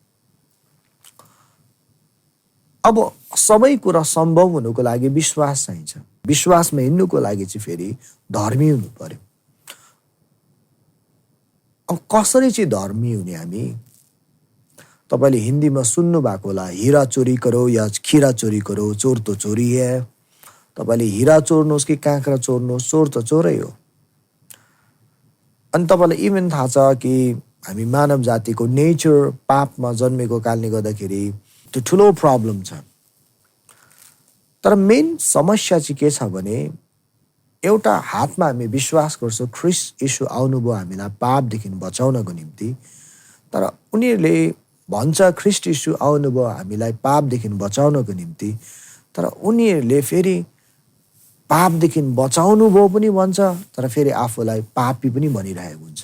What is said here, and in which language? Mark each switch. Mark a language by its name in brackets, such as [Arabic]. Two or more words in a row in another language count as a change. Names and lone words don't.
[Nepali] अब सबै कुरा सम्भव हुनुको लागि विश्वास चाहिन्छ। विश्वासमा हिँड्नुको लागि चाहिँ फेरि धर्मी हुनु पर्यो। अब कसरी चाहिँ धर्मी हुने हामी? तपाईले हिन्दीमा सुन्नु भएको होला, [Hindi] हीरा चोरी करो या खीरा चोरी करो, चोर तो चोरी है। [Nepali] तपाईले हीरा चोर्नुहोस् कि काँक्रा चोर्नुहोस्, चोर त चोरै हो। अनि तपाईलाई इभन थाहा छ कि हामी मानव जातिको नेचर पापमा जन्मेको कारणले गर्दाखेरि त्यो ठुलो प्रब्लम छ। तर मेन समस्या चाहिँ के छ भने एउटा हातमा हामी विश्वास गर्छौँ ख्रीष्ट यीशु आउनुभयो हामीलाई पापदेखि बचाउनको निम्ति, तर उनीहरूले भन्छ ख्रीष्ट यीशु आउनुभयो हामीलाई पापदेखि बचाउनको निम्ति, तर उनीहरूले फेरि पापदेखि बचाउनु भयो पनि भन्छ, तर फेरि आफूलाई पापी पनि भनिरहेको हुन्छ।